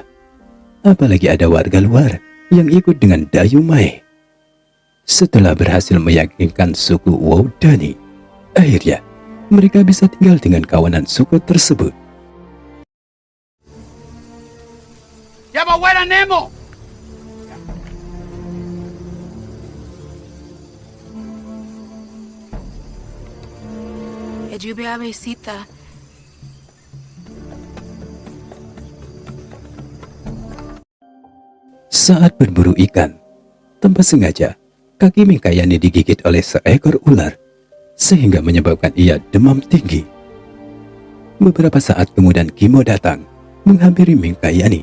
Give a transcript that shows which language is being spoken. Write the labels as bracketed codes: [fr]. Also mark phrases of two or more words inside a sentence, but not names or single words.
[id] Apalagi ada warga luar yang ikut dengan Dayumai. Setelah berhasil meyakinkan suku Waudani, akhirnya mereka bisa tinggal dengan kawanan suku tersebut. [es] ¡Ya va buena, Nemo! Lluvia besita. [id] Saat berburu ikan, tanpa sengaja, kaki Minkayani digigit oleh seekor ular, sehingga menyebabkan ia demam tinggi. Beberapa saat kemudian Kimo datang, menghampiri Minkayani.